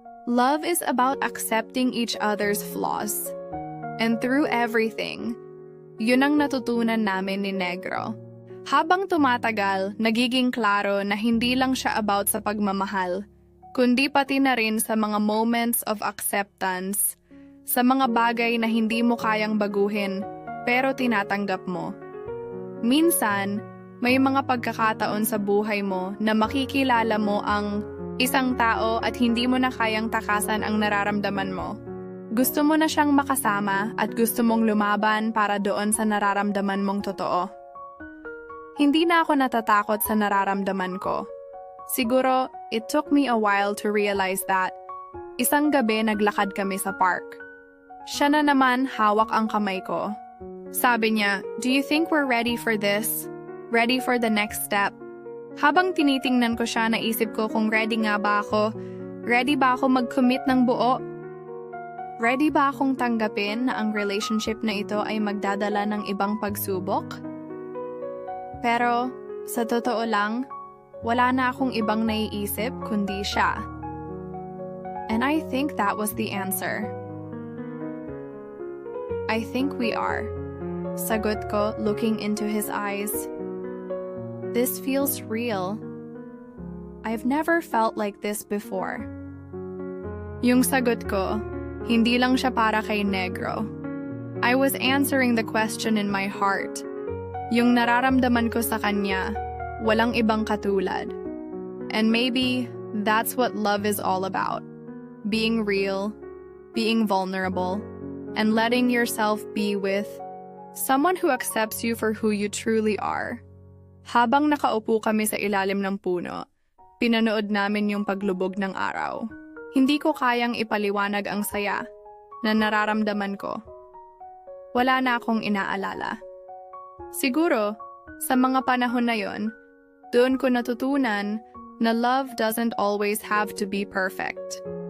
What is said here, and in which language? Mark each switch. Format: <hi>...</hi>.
<en>Love is about accepting each other's flaws. And through everything,</en> <tl>yun ang natutunan namin ni Negro. Habang tumatagal, nagiging klaro na hindi lang siya about sa pagmamahal, kundi pati na rin sa mga</tl> <en>moments of acceptance,</en> <tl>sa mga bagay na hindi mo kayang baguhin, pero tinatanggap mo. Minsan, may mga pagkakataon sa buhay mo na makikilala mo ang isang tao at hindi mo na kayang takasan ang nararamdaman mo. Gusto mo na siyang makasama at gusto mong lumaban para doon sa nararamdaman mong totoo. Hindi na ako natatakot sa nararamdaman ko. Siguro,</tl> <en>it took me a while to realize that.</en> <tl>Isang gabi naglakad kami sa park. Siya na naman hawak ang kamay ko. Sabi niya,</tl> <en>"Do you think we're ready for this? Ready for the next step?"</en> <tl>Habang tinitingnan ko siya, naisip ko kung ready nga ba ako. Ready ba ako mag-commit ng buo? Ready ba akong tanggapin na ang relationship na ito ay magdadala ng ibang pagsubok? Pero, sa totoo lang, wala na akong ibang naiisip kundi siya.</tl> <en>And I think that was the answer. I think we are.</en> <tl>Sagot ko,</tl> <en>looking into his eyes. This feels real. I've never felt like this before.</en> <tl>Yung sagot ko, hindi lang siya para kay Negro.</tl> <en>I was answering the question in my heart.</en> <tl>Yung nararamdaman ko sa kanya, walang ibang katulad.</tl> <en>And maybe that's what love is all about. Being real, being vulnerable, and letting yourself be with someone who accepts you for who you truly are.</en> <tl>Habang nakaupo kami sa ilalim ng puno, pinanood namin yung paglubog ng araw. Hindi ko kayang ipaliwanag ang saya na nararamdaman ko. Wala na akong inaalala. Siguro, sa mga panahon na yon, doon ko natutunan na</tl> <en>love doesn't always have to be perfect.</en>